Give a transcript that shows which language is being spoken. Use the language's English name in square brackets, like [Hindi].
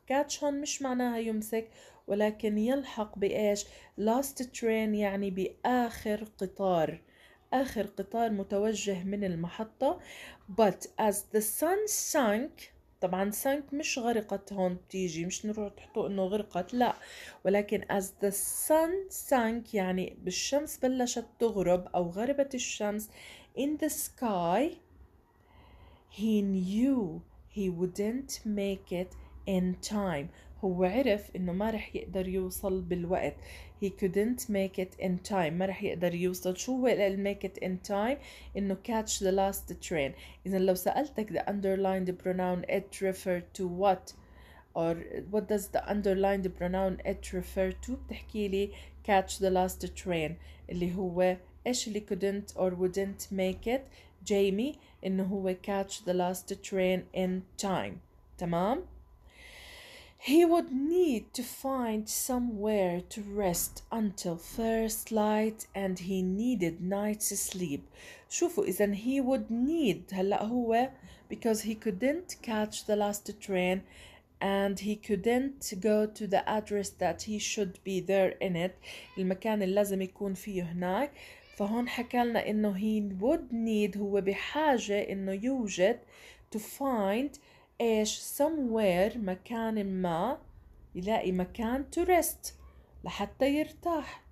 [Arabic] catch هون مش معناها يمسك ولكن يلحق بإيش last train يعني بآخر قطار. آخر قطار متوجه من المحطة. but as the sun sank طبعا sank مش غرقت هون بتيجي مش نروح تحطوا انه غرقت لا ولكن as the sun sank يعني بالشمس بلشت تغرب او غربت الشمس [English] in the sky he knew he wouldn't make it in time. [Arabic] هو عرف انه ما رح يقدر يوصل بالوقت. [English] he couldn't make it in time [Arabic] ما رح يقدر يوصل. [English] شو هو make it in time انه catch the last train. اذا لو سألتك the underlined pronoun it refer to what or what does the underlined pronoun it refer to [Arabic] بتحكي لي [English] catch the last train اللي هو ايش اللي couldn't or wouldn't make it Jimmy انه هو catch the last train in time. [Arabic] تمام. [English] he would need to find somewhere to rest until first light and he needed night's sleep. شوفوا إذا he would need هلأ هو because he couldn't catch the last train and he couldn't go to the address that he should be there in it [Arabic] المكان اللي لازم يكون فيه هناك. فهون حكى لنا إنه he would need هو بحاجة إنه يوجد [English] to find [Arabic] إيش somewhere مكان ما يلاقي مكان to rest لحتى يرتاح.